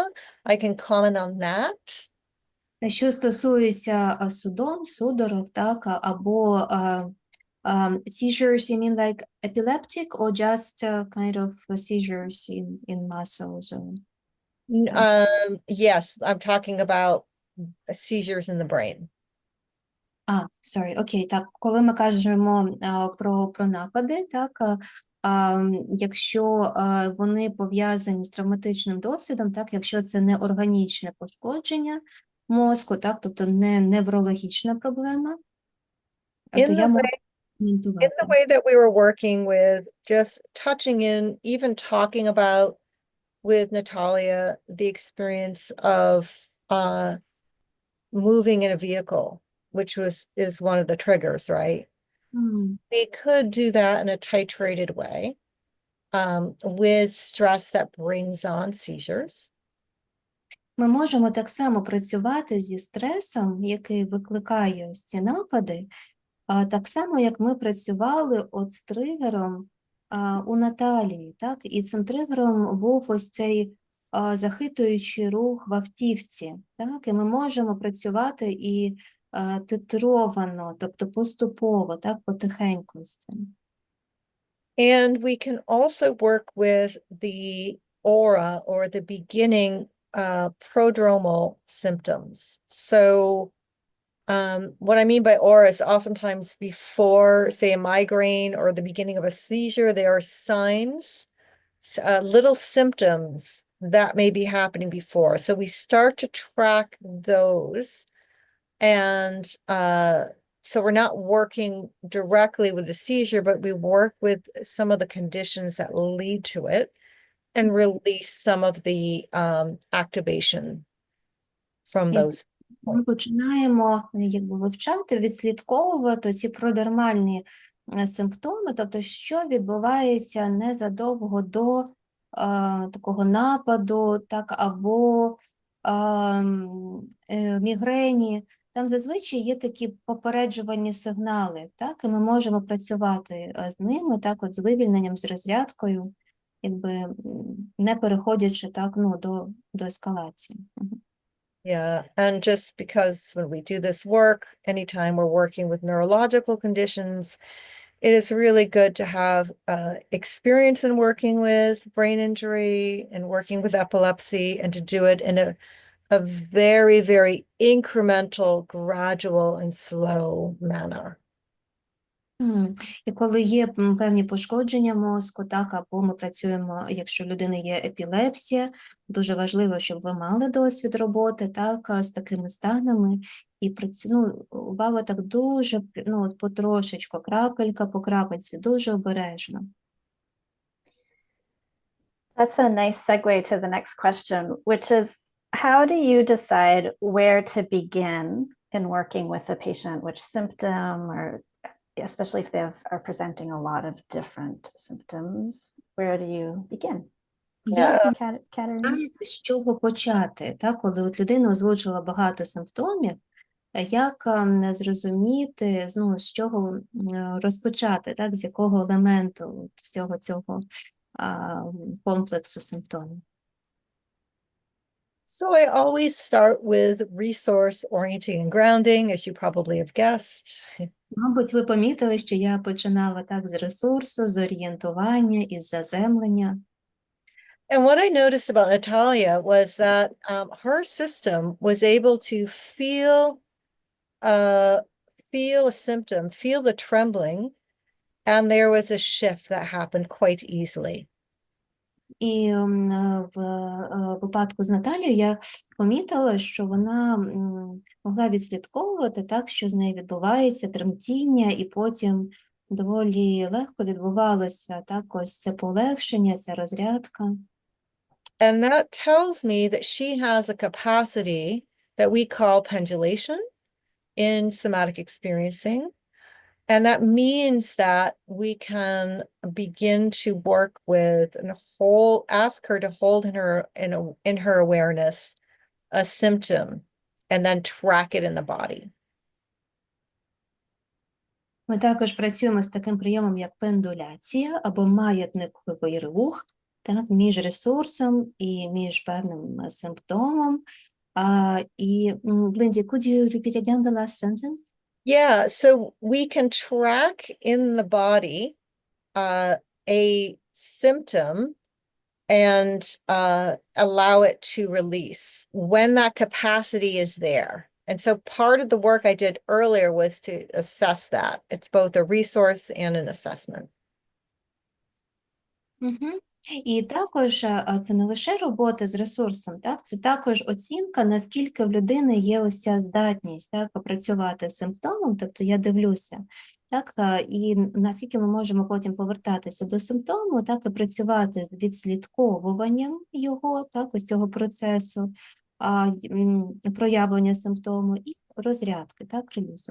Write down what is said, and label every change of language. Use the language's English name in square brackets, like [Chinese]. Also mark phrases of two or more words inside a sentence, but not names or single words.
[English] I can comment on that. [Ukrainian] Що стосується судорог, або [English] seizures, you mean like epileptic or just kind of seizures in muscles? Or... Yes, I'm talking about seizures in the brain. Sorry, [Ukrainian] окей, так, коли ми кажемо про напади, якщо вони пов'язані з травматичним досвідом, якщо це не органічне пошкодження мозку, тобто не неврологічна проблема, то я можу [English] In the [Ukrainian] коментувати. [English] way that we were working with, just touching in, even talking about with Natalia, the experience of moving in a vehicle, which is one of the triggers, right? We could do that in a titrated way with stress that brings on seizures. [Ukrainian] Ми можемо так само працювати зі стресом, який викликає ось ці напади, так само, як ми працювали з тригером у Наталії, і цим тригером був ось цей захитуючий рух в автівці, і ми можемо працювати і титровано, тобто поступово, потихеньку з цим. [English] And we can also work with the aura or the beginning prodromal symptoms. So what I mean by aura is oftentimes before, say, a migraine or the beginning of a seizure, there are signs, little symptoms that may be happening before. So we start to track those. And so we're not working directly with the seizure, but we work with some of the conditions that lead to it and release some of the activation from those. [Ukrainian] Ми починаємо вивчати, відслідковувати ці продермальні симптоми, тобто що відбувається незадовго до такого нападу, або мігрені. Там зазвичай є такі попереджувальні сигнали, і ми можемо працювати з ними, з вивільненням, з розрядкою, не переходячи до ескалації. [English] Yeah, and just because when we do this work, anytime we're working with neurological conditions, It is really good to have experience in working with brain injury and working with epilepsy, and to do it in a very, very incremental, gradual, and slow manner. [Ukrainian] І коли є певні пошкодження мозку, так, або ми працюємо, якщо в людини є епілепсія, дуже важливо, щоб ви мали досвід роботи, так, з такими станами, і увага так дуже, от потрошечку, крапелька по крапельці, дуже обережно. [English] That's a nice segue to the next question, which is, how do you decide where to begin in working with a patient, which symptom, or especially if they are presenting a lot of different symptoms, where do you begin? [Ukrainian] Як ви Katerina? знаєте, з чого почати, так, коли от людина озвучила багато симптомів, як зрозуміти, з чого розпочати, так, з якого елементу от всього цього комплексу симптомів? [English] So I always start with resource orienting and grounding, as you probably have guessed. [Ukrainian] Мабуть, ви помітили, що я починала так з ресурсу, з орієнтування, із заземлення. [English] And what I noticed about Natalia was that her system was able to feel a symptom, feel the trembling, and there was a shift that happened quite easily. [Ukrainian] І в випадку з Наталією я помітила, що вона могла відслідковувати так, що з нею відбувається тремтіння, і потім доволі легко відбувалося так, ось це полегшення, ця розрядка. [English] And that tells me that she has a capacity that we call pendulation in somatic experiencing. And that means that we can begin to work with and ask her to hold in her awareness a symptom and then track it in the body. [Ukrainian] Ми також працюємо з таким прийомом, як пендуляція або маятниковий рух, так, між ресурсом і між певним симптомом. І, [English] Glyndie, could you repeat again the last sentence? Yeah, so we can track in the body a symptom and allow it to release when that capacity is there. And so part of the work I did earlier was to assess that. It's both a resource and an assessment. [Ukrainian] І також це не лише робота з ресурсом, так? Це також оцінка, наскільки в людини є ось ця здатність, так, попрацювати з симптомом, тобто я дивлюся, так, і наскільки ми можемо потім повертатися до симптому, так, і працювати з відслідковуванням його, так, ось цього процесу, проявлення симптому і розрядки, так, релізу.